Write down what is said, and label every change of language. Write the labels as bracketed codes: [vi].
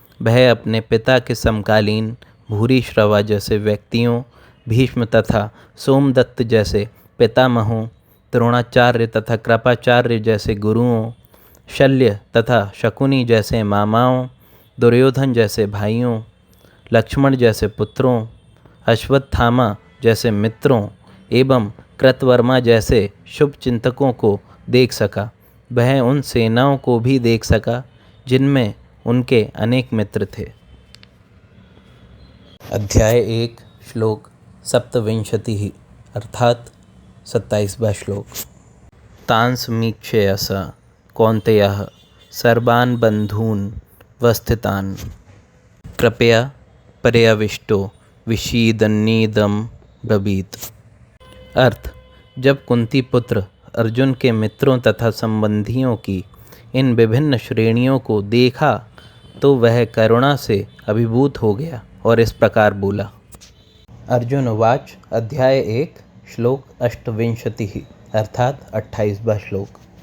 [hi] वह अपने पिता के समकालीन भूरिश्रवा जैसे व्यक्तियों, भीष्म तथा सोमदत्त जैसे पितामहों, द्रोणाचार्य तथा कृपाचार्य जैसे गुरुओं, शल्य तथा शकुनी जैसे मामाओं, दुर्योधन जैसे भाइयों, लक्ष्मण जैसे पुत्रों, अश्वत्थामा जैसे मित्रों एवं कृतवर्मा जैसे शुभचिंतकों को देख सका। वह उन सेनाओं को भी देख सका जिनमें उनके अनेक मित्र थे। अध्याय 1 श्लोक सप्तविंशतिः अर्थात 27वां श्लोक। [sa] तान् समीक्ष्य स कौन्तेयः सर्वान् बन्धून् वस्थितान् कृपया पर्यविष्टो विषीदन्निदं ब्रवीत। [hi] अर्थ: जब कुंती पुत्र अर्जुन के मित्रों तथा संबंधियों की इन विभिन्न श्रेणियों को देखा तो वह करुणा से अभिभूत हो गया और इस प्रकार बोला। [sa] अर्जुन उवाच। [hi] अध्याय 1 श्लोक अष्टविंशतिः अर्थात 28वां श्लोक।